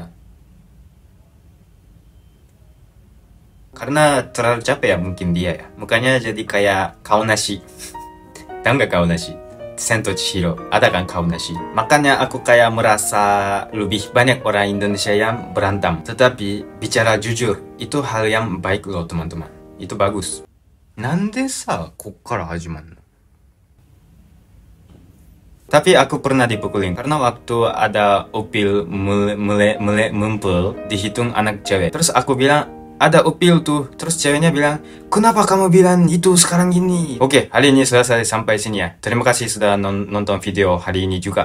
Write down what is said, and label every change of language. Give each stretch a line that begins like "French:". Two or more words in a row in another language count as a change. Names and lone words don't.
Indonesian: Karena terlalu capek ya mungkin dia ya. Mukanya jadi kayak Kaonashi. Tahu nggak Kaonashi? Sento Chihiro. Ada kan Kaonashi? Makanya aku kayak merasa lebih banyak orang Indonesia yang berantem. Tetapi bicara jujur, itu hal yang baik loh teman-teman. Itu bagus.
Japanese: なんでさ、こっから始まんの?
Indonesian: Tapi aku pernah dipukulin karena waktu ada upil mumpul dihitung anak cewek. Terus aku bilang, ada upil tuh. Terus ceweknya bilang, kenapa kamu bilang itu sekarang gini? Oke, hari ini selesai sampai sini ya. Terima kasih sudah nonton video hari ini juga.